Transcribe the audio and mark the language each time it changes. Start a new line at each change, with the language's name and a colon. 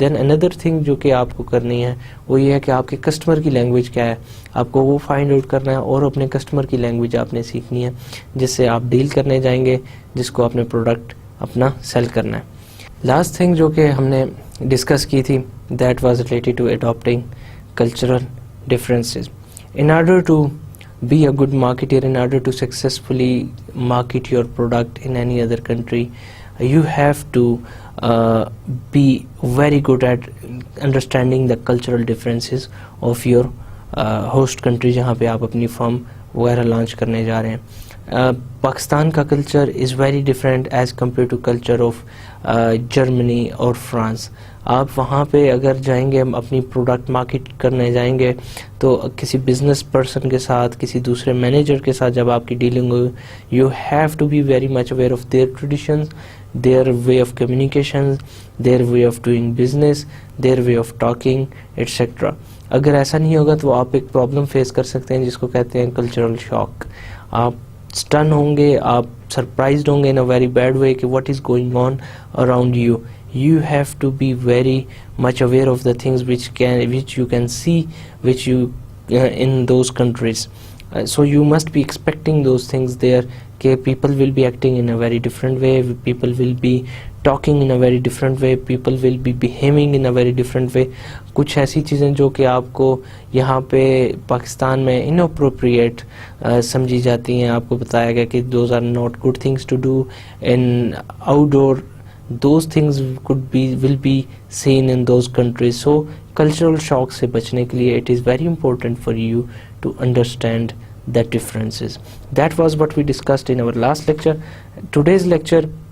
Urdu: دین another thing جو کہ آپ کو کرنی ہے وہ یہ ہے کہ آپ کے کسٹمر کی لینگویج کیا ہے، آپ کو وہ فائنڈ آؤٹ کرنا ہے، اور اپنے کسٹمر کی لینگویج آپ نے سیکھنی ہے جس سے آپ ڈیل کرنے جائیں گے، جس کو اپنے پروڈکٹ اپنا سیل کرنا ہے.
English: last thing
Urdu: جو کہ ہم نے ڈسکس کی تھی
English: That was related to adapting cultural differences. In order to be a good marketer, in order to successfully market your product in any other country, you have to be very good at understanding the cultural differences of your host country
Urdu: جہاں پہ آپ اپنی فرم وغیرہ launch کرنے جا رہے ہیں.
English: پاکستان کا culture is very different as compare to culture of Germany اور France.
Urdu: آپ وہاں پہ اگر جائیں گے اپنی پروڈکٹ مارکیٹ کرنے جائیں گے تو کسی بزنس پرسن کے ساتھ، کسی دوسرے مینیجر کے ساتھ جب آپ کی dealing ہو،
English: You have to be very much aware of their traditions, their way of communication, their way of doing business, their way of talking etcetera.
Urdu: اگر ایسا نہیں ہوگا تو آپ ایک پرابلم فیس کر سکتے ہیں جس کو کہتے ہیں کلچرل شاک. آپ اسٹن ہوں گے، آپ سرپرائزڈ ہوں گے ان اے ویری بیڈ وے کہ
English: What is going on around you. You have to be very much aware of the things which you can see, which you in those countries. So you must be expecting those things there. کہ people will be acting in a very different way, people will be talking in a very different way, people will be behaving in a very different way.
Urdu: کچھ ایسی چیزیں جو کہ آپ کو یہاں پہ پاکستان میں inappropriate سمجھی جاتی ہیں، آپ کو بتایا گیا کہ
English: those are not good things to do in outdoor. Those things will be seen in those countries. So cultural shock
Urdu: سے بچنے کے لیے
English: it is very important for you to understand the differences. That was what we discussed in our last lecture. Today's lecture